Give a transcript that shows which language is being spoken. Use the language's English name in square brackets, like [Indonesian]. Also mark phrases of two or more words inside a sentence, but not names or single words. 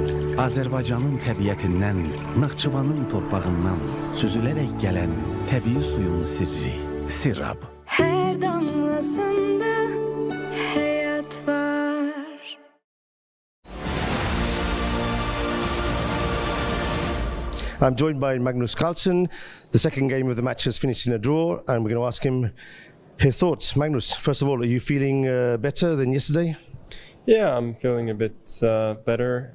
[Azerbaijani] Azərbaycanın təbiətindən, Naxçıvanın torpağından süzülərək gələn təbii suyun sirri, Sirab. [Turkish] Her damlasında hayat var. [English] I'm joined by Magnus Carlsen. The second game of the match has finished in a draw, and we're going to ask him his thoughts. Magnus, first of all, are you feeling better than yesterday? Yeah, I'm feeling a bit better.